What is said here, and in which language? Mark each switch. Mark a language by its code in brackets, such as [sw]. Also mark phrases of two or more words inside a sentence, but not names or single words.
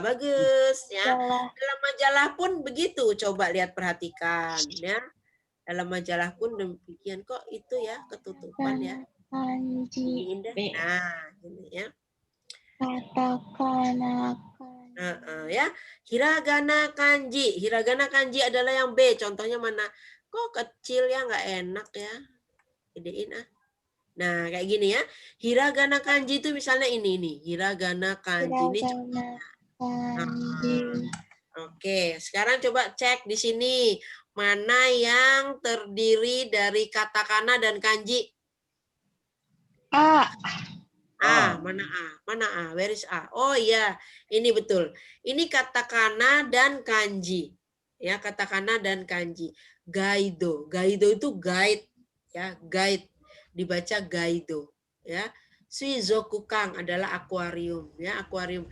[id] Bagus ya. Dalam majalah pun begitu. Coba lihat perhatikan ya. Dalam majalah pun demikian kok itu ya ketutupan ya. Kanji. Indah. Nah, ini ya. Katakana. Ya, hiragana kanji. Hiragana kanji adalah yang B. Contohnya mana? Kok kecil ya, nggak enak ya. Gedein ah. Nah, kayak gini ya. Hiragana kanji itu misalnya ini nih. Hiragana kanji ini. Oke, sekarang coba cek di sini. Mana yang terdiri dari katakana dan kanji? A. Mana A? Mana A? [en] Where is A? [id] Oh iya, ini betul. Ini katakana dan kanji. Ya, katakana dan kanji. Gaido. Gaido itu guide ya, guide. Dibaca gaido ya. Suizokukang adalah akuarium ya, akuarium.